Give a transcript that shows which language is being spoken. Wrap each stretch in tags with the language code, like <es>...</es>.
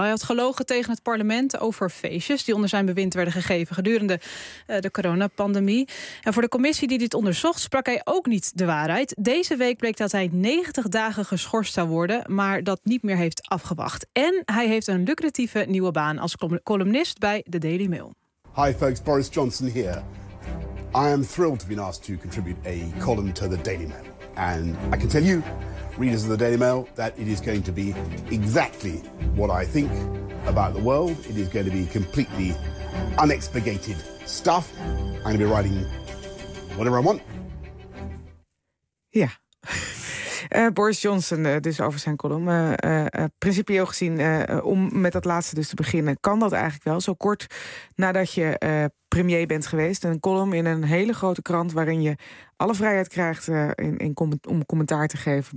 <nl>Hij had gelogen tegen het parlement over feestjes die onder zijn bewind werden gegeven gedurende de coronapandemie. En voor de commissie die dit onderzocht sprak hij ook niet de waarheid. Deze week bleek dat hij 90 dagen geschorst zou worden, maar dat niet meer heeft afgewacht. En hij heeft een lucratieve nieuwe baan als columnist bij The Daily Mail.</nl> <en>Hi folks, Boris Johnson here. I am thrilled to be asked to contribute a column to the Daily Mail. And I can tell you, readers of the Daily Mail, that it is going to be exactly what I think about the world. It is going to be completely unexpurgated stuff. I'm going to be writing whatever I want. Yeah.</en> <nl>Boris Johnson dus over zijn column. Principieel gezien, om met dat laatste dus te beginnen, kan dat eigenlijk wel? Zo kort nadat je premier bent geweest, een column in een hele grote krant waarin je alle vrijheid krijgt om commentaar te geven.</nl>